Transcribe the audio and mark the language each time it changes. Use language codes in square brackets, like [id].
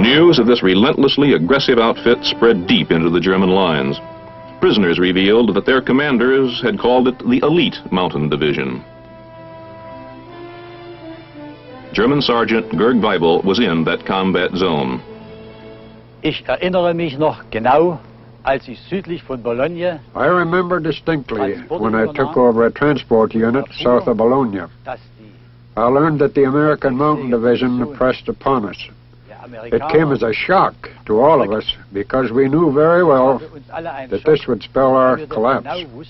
[en] News of this relentlessly aggressive outfit spread deep into the German lines. Prisoners revealed that their commanders had called it the Elite Mountain Division. German Sergeant Georg Weibel was in that combat zone. [de] Ich erinnere mich noch genau, als ich südlich von Bologna. [en] I remember distinctly when I took over a transport unit south of Bologna. I learned that the American Mountain Division pressed upon us. It came as a shock to all of us because we knew very well that this would spell our collapse.